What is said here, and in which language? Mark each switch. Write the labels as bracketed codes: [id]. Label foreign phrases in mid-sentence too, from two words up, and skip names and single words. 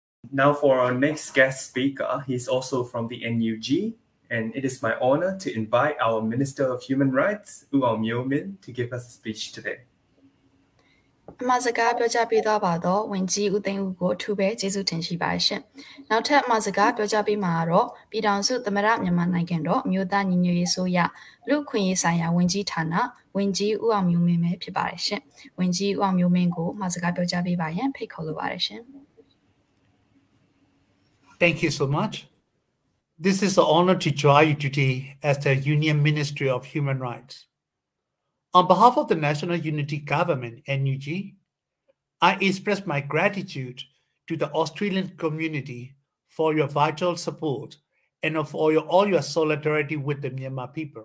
[en] Now for our next guest speaker, he's also from the NUG, and it is my honor to invite our Minister of Human Rights, Aung, to give us a speech today. [my] အမှားစကားပြောကြားပေးသွားပါတော့ဝန်ကြီးဦးသိန်းဦးကိုထူပဲကျေးဇူးတင်ရှိပါရှင်။နောက်ထပ်အမှားစကားပြောကြားပေးမှာတော့ပြည်ထောင်စုသမ္မတမြန်မာနိုင်ငံတော်အမျိုးသားညီညွတ်ရေးအစိုးရလူ့အခွင့်အရေးဆိုင်ရာဝန်ကြီးဌာနဝန်ကြီးဦးအောင်မျိုးမင်းပဲဖြစ်ပါတယ်ရှင်။ဝန်ကြီးဦးအောင်မျိုးမင်းကိုအမှားစကားပြောကြားပေးပါရန်ဖိတ်ခေါ်လိုပါတယ်ရှင်။ [en] Thank you so much. This is an honor to join you today as the Union Ministry of Human Rights. On behalf of the National Unity Government, NUG, I express my gratitude to the Australian community for your vital support and for all your solidarity with the Myanmar people.